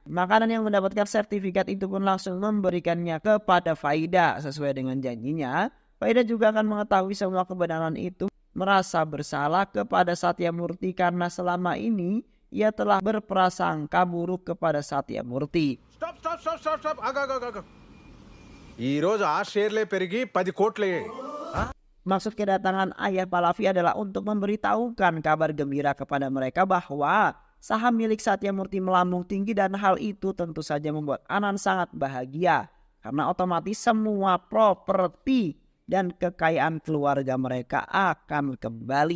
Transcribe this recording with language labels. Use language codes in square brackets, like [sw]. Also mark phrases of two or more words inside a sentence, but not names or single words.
[id] Makanan yang mendapatkan sertifikat itu pun langsung memberikannya kepada Faida sesuai dengan janjinya. Faida juga akan mengetahui semua kebenaran itu, merasa bersalah kepada Satyamurti karena selama ini ia telah berprasangka buruk kepada Satyamurti. [en] Stop, stop, [te] స్టాప్ ఆగా ఈ రోజు ఆ షేర్లే పెరిగి 10 కోట్లయ్యాయి. [id] Maksud kedatangan ayah Pallavi adalah untuk memberitahukan kabar gembira kepada mereka bahwa saham milik Satya Murti melambung tinggi dan hal itu tentu saja membuat Anan sangat bahagia karena otomatis semua properti dan kekayaan keluarga mereka akan kembali.